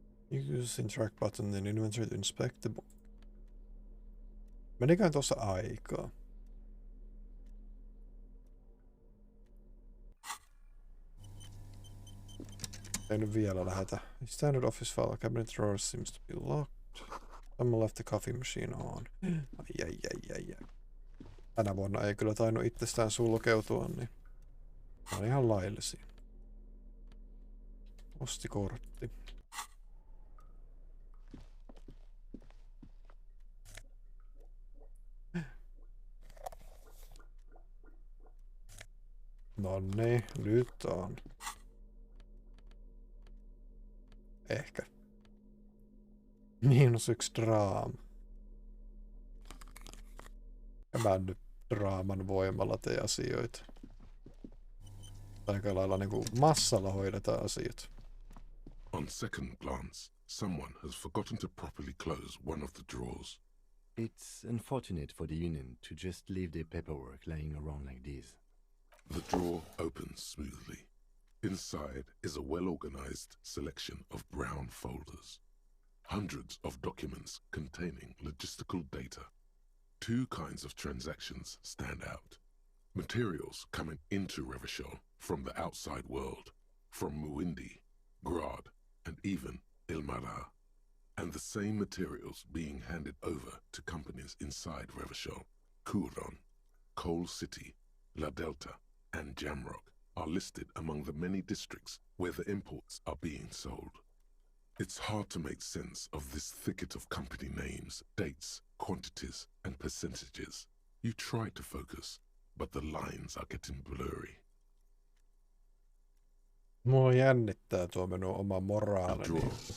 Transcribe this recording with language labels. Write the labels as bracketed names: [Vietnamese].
[English] Use interact button in inventory to inspect the book. [Finnish] Menikään tuossa aikaa? Ei nyt vielä lähetä. [English] Standard office file cabinet drawer seems to be locked. Someone left the coffee machine on. [Finnish] Ai. Tänä vuonna ei kyllä tainnut itsestään sulkeutua, niin on ihan laillisia. Postikortti. No niin, nyt on. Ehkä. -1 draama. Ja mä nyt draaman voimalla tee asioita. Aika lailla niinku massalla hoidetaan asiat. [English] On second glance, someone has forgotten to properly close one of the drawers. It's unfortunate for the union to just leave their paperwork lying around like this. The drawer opens smoothly. Inside is a well-organized selection of brown folders. Hundreds of documents containing logistical data. Two kinds of transactions stand out. Materials coming into Revachol from the outside world, from Muindi, Grad, and even Ilmara. And the same materials being handed over to companies inside Revachol, Kuron, Coal City, La Delta, and Jamrock are listed among the many districts where the imports are being sold. It's hard to make sense of this thicket of company names, dates, quantities, and percentages. You try to focus, but the lines are getting blurry. [Finnish] Mua jännittää tuo minun oma moraalini.